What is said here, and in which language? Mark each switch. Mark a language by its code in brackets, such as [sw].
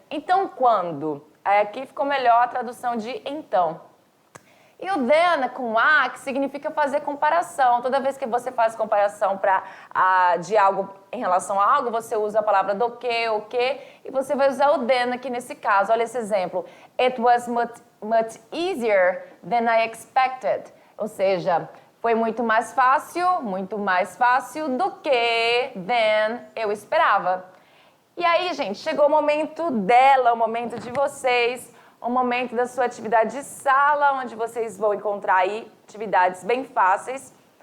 [pt] Então quando? Aí aqui ficou melhor a tradução de então. E o then com a, que significa fazer comparação. Toda vez que você faz comparação de algo em relação a algo, você usa a palavra do que, o que, e você vai usar o then aqui nesse caso. Olha esse exemplo. [en] It was much easier than I expected. [pt] Ou seja, foi muito mais fácil do que than eu esperava. E aí, gente, chegou o momento dela, o momento de vocês, o momento da sua atividade de sala, onde vocês vão encontrar aí atividades bem fáceis.